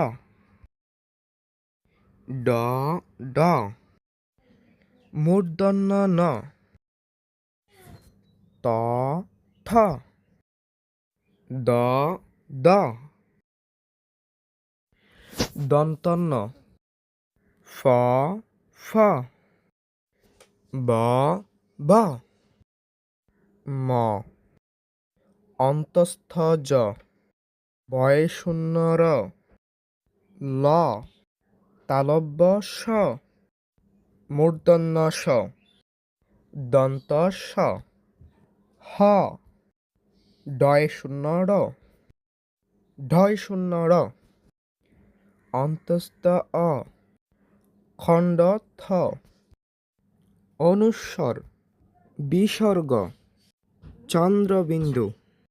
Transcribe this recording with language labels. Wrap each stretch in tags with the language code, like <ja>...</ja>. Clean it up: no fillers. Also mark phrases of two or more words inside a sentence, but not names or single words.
<bn>ড, ঢ, মূর্ধন্য ন, ত, থ, দ, দ, দন্তন্য, ফ, ফ, ব, ব, ম, অন্তস্থ জ, বয়শূন্য র, ল, তালব্য স, মূর্ধন্য স, দন্ত স, হ, ডয়শূন্য র, ঢয়শূন্য র, অন্তস্থ অ, খণ্ড থ, অনুস্বর, বিসর্গ, চন্দ্রবিন্দু।</bn>